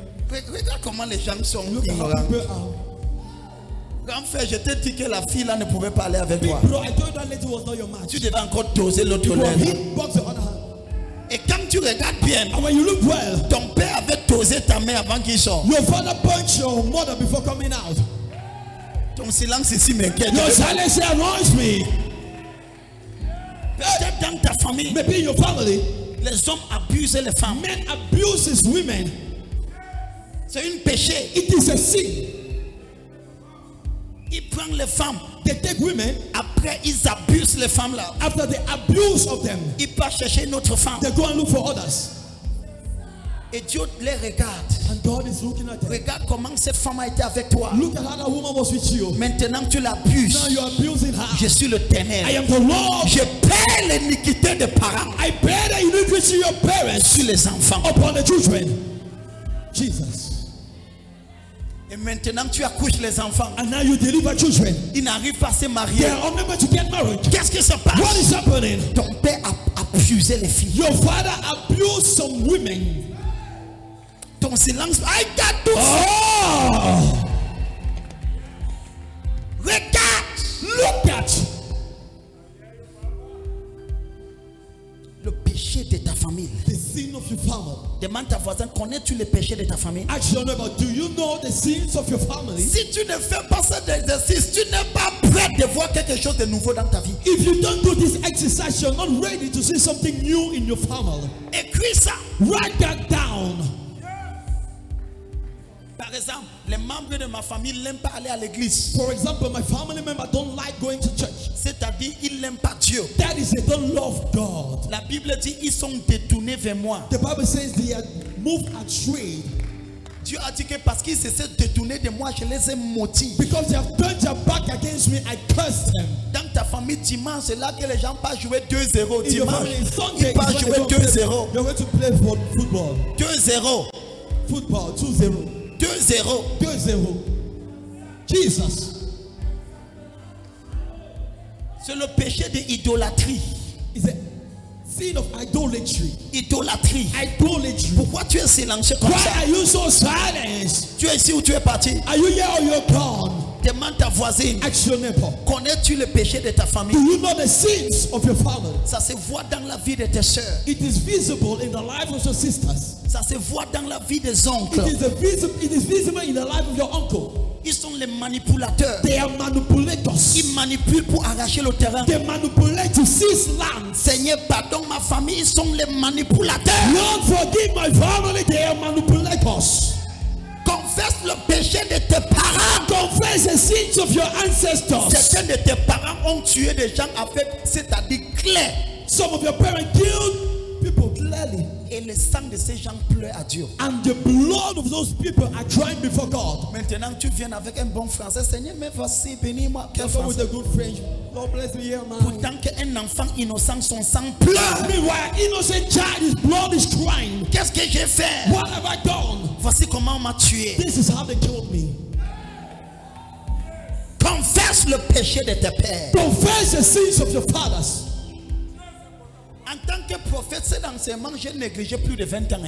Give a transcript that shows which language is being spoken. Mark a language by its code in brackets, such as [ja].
[fr] Regarde comment les gens sont ignorants. Grand frère, je t'ai dit que la fille là ne pouvait pas aller avec toi. Tu devais encore doser l'autre lait. Et quand tu regardes bien, [en] when you look well, [fr] ton père avait dosé ta mère avant qu'il sorte. [en] your father punched your mother before coming out. [fr] Ton silence ici m'inquiète. [en] Your silence annoys me. [fr] Peut-être dans ta famille, [en] Maybe in your family, [fr] les hommes abusent les femmes. [en] men abuses women. [fr] C'est un péché. [en] It is a sin. [fr] Ils prennent les femmes. [en] They take women, [fr] Après, ils abusent les femmes là. [en] after the abuse of them, [fr] Ils partent chercher une autre femme. [en] they go and look for others. [fr] Et Dieu les regarde. [en] And God is looking at them. [fr] Regarde comment cette femme a été avec toi. [en] Look at how that woman was with you. [fr] Maintenant, tu [en] Now [fr] l'abuses. [en] you're abusing her. [fr] Je suis l'Éternel. [en] I am the Lord. [fr] Je paie l'iniquité des parents [en] I bear the iniquity of your parents [fr] sur les enfants. [en] upon the children. Jesus. [fr] Et maintenant, tu accouches les enfants. [en] And now you deliver children. [fr] Ils n'arrivent pas à se [en] They [fr] marier. [en] are unable to get married. [fr] Qu'est-ce qui se passe? [en] What is happening? [fr] Ton père a abusé les filles. [en] Your father abused some women. [fr] Ton silence. [en] I got [fr] tout. Oh! Regarde. [en] Look at [fr] Le péché de ta famille. [en] the sin of your family. [fr] Demande ta voisine, connais-tu le péché de ta famille? [en] Ask your neighbor, do you know the sins of your family? [fr] Si tu ne fais pas cet exercice, tu n'es pas prêt de voir quelque chose de nouveau dans ta vie. [en] If you don't do this exercise, you're not ready to see something new in your family. [fr] Écris ça. [en] Write that down. [fr] Par exemple, les membres de ma famille n'aiment pas aller à l'église. [en] For example, my family member don't like going to church. [fr] C'est-à-dire, ils n'aiment pas Dieu. [en] That is, they don't love God. [fr] La Bible dit, ils sont détournés vers moi. [en] The Bible says they are moved astray. [fr] Dieu a dit que parce qu'ils se sont détournés de moi, je les ai maudits. [en] Because they have turned their back against me, I cursed them. [fr] Dans ta famille, dimanche, c'est là que les gens partent jouer 2-0. [en] In your [fr] Dimanche, [en] family, Sunday, [fr] ils partent [en] is [fr] jouer [en] when they 2-0. you're going to play football. 2-0. Football, 2-0. 2-0. 2-0. Jesus. [fr] C'est le péché de l'idolâtrie. [en] It's a sin of idolatry. [fr] Idolâtrie. [en] Idolatry. [fr] Pourquoi tu es silencieux comme [en] Why [fr] ça? [en] are you so silent? [fr] Tu es ici ou tu es parti? [en] Are you here or you're gone? [fr] Demande ta voisine. [en] Ask your neighbor. [fr] Connais-tu le péché de ta famille? [en] Do you know the sins of your family? [fr] Ça se voit dans la vie de tes soeurs. [en] It is visible in the life of your sisters. [fr] Ça se voit dans la vie des oncles. [en] It is visible in the life of your uncle. [fr] Ils sont les manipulateurs. [en] They are manipulators. [fr] Ils manipulent pour arracher le terrain. [en] They manipulate to seize land. [fr] Seigneur, pardon ma famille, ils sont les manipulateurs. [en] Lord, forgive my family. They are manipulators. [fr] Confesse le péché de tes parents. [en] Confess the sins of your ancestors. [fr] Certains de tes parents ont tué des gens avec, c'est-à-dire clair. [en] Some of your parents killed people clearly. [fr] Et le sang de ces gens pleure à Dieu. [en] And the blood of those people are crying before God. [fr] Maintenant, tu viens avec un bon français. Seigneur, mais voici, bénis-moi. Quel [en] Come with [fr] français? [en] a good French. Lord bless me here, man. [fr] Pourtant qu'un enfant innocent, son sang pleure. [en] Meanwhile, innocent child, his blood is crying. [fr] Qu'est-ce que j'ai fait? [en] What have I done? [fr] Voici comment on m'a tué. [en] This is how they killed me. [fr] Confesse le péché de tes pères. [en] Confess the sins of your fathers. [fr] En tant que prophète, cet enseignement, j'ai négligé plus de 20 ans.